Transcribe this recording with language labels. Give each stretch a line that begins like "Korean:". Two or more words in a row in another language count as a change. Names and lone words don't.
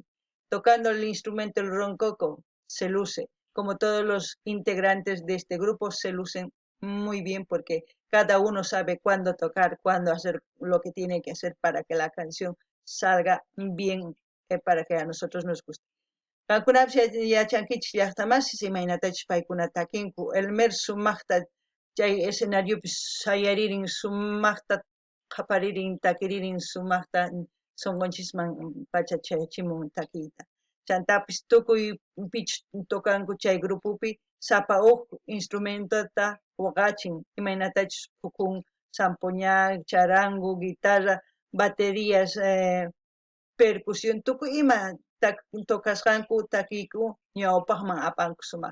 Spanish: Tocando el instrumento el roncoco, se luce. Como todos los integrantes de este grupo, se lucen muy bien porque cada uno sabe cuándo tocar, cuándo hacer lo que tiene que hacer para que la canción salga bien, para que a nosotros nos guste.
Quechua: Kankunapis yachankichis llaqtamasis imaynatachus paykuna takinku Elmer sumaqta chay escenariopis sayaririn sumaqta qhaparirin takiririn sumaqta sonqonchisman pacha chayachimun takiyta. Chantapis tukuy pichu tokanku chay grupupi sapa huk instrumentota waqachin imaynatachus pukun sampuña, charango,
Spanish: guitarra, baterías, percusión,
Quechua: tukuy ima tokasqanku takiyku ñawpaqman apanku sumaq.